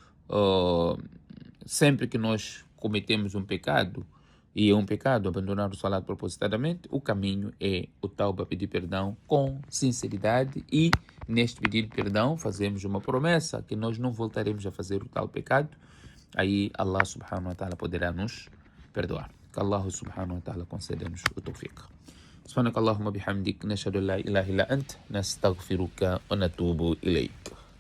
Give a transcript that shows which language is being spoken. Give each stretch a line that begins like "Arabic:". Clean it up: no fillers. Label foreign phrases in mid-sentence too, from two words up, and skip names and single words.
Portuguese: Sempre que nós cometemos um pecado, e é um pecado abandonar o salat propositadamente, o caminho é o tauba, pedir perdão com sinceridade, e neste pedir perdão fazemos uma promessa que nós não voltaremos a fazer o tal pecado. Aí Allah
Arabic: سبحانه وتعالى
Portuguese: poderá nos perdoar. Que Allah
Arabic: سبحانه وتعالى
Portuguese: conceda-nos o tawfiq.
Arabic: سبحانك اللهم وبحمدك، نشهد أن لا إله إلا أنت، نستغفرك ونتوب إليك.